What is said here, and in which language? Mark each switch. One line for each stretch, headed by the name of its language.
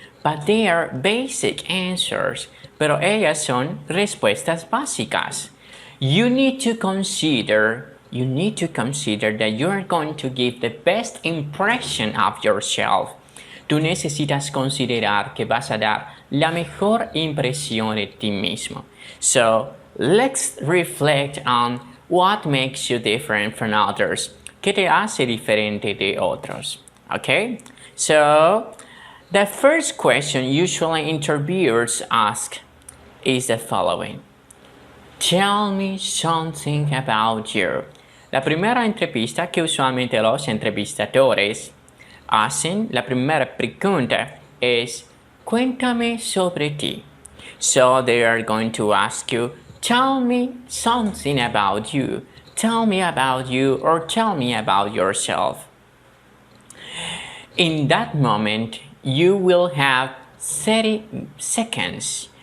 English: But they are basic answers,
Spanish: pero ellas son respuestas básicas.
English: You need to consider that you are going to give the best impression of yourself.
Spanish: Tú necesitas considerar que vas a dar la mejor impresión de ti mismo.
English: So, let's reflect on what makes you different from others.
Spanish: ¿Qué te hace diferente de otros?
English: Okay? So, the first question usually interviewers ask is the following. Tell me something about you.
Spanish: La primera entrevista que usualmente los entrevistadores hacen, la primera pregunta es, cuéntame sobre ti.
English: So they are going to ask you, tell me something about you. Tell me about you or tell me about yourself. In that moment, you will have 30 seconds.